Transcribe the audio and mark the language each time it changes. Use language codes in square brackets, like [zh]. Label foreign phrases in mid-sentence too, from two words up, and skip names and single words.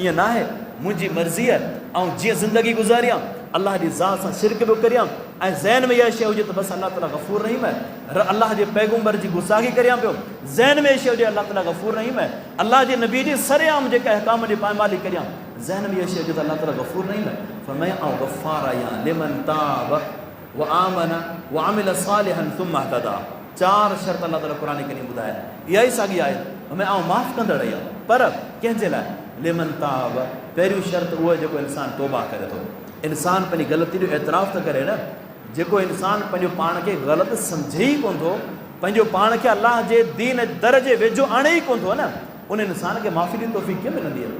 [sd] ईअं न आहे मुंहिंजी मर्ज़ी आहे ऐं जीअं ज़िंदगी गुज़ारियां अलाह जी ज़ात सां शिरक बि करियां ऐं ज़हन में इहा शइ हुजे त बसि अलाह ताला गफ़ूर रहीम आहे, अलाह जे पैगम्बर जी गुस्ताखी करियां पियो, ज़हन में इहा शइ हुजे अलाह ताला गफ़ूर रहीम आहे, अलाह जे नबी जी सरेआम जेका अहकाम जी पायमाली करियां, ज़हन में इहा शइ हुजे त अलाह ताला गफ़ूर रहीम आहे। फरमाया ऐं गफ़ार आहियां [ar] لمن تاب وآمن وعمل صالحا ثم اهتدى. [sd] 4 शर्त अलाह ताला क़ुर करीम ॿुधाए, इहा ई साॻी आहे। ऐं माफ़ कंदड़ आहियां, पर कंहिंजे लाइ? [ar] لمن تاب, [sd] पहिरियों शर्त उहा जेको इंसान तौबा करे थो, इंसान पंहिंजी ग़लती जो एतिराफ़ त करे न। जेको इंसान पंहिंजो पाण खे ग़लति सम्झे ई कोन थो, पंहिंजो पाण खे अलाह जे दीन दर जे वेझो आणे ई कोन थो न, उन इंसान खे माफ़ी जी तौफ़ीक़ कीअं मिलंदी आहे?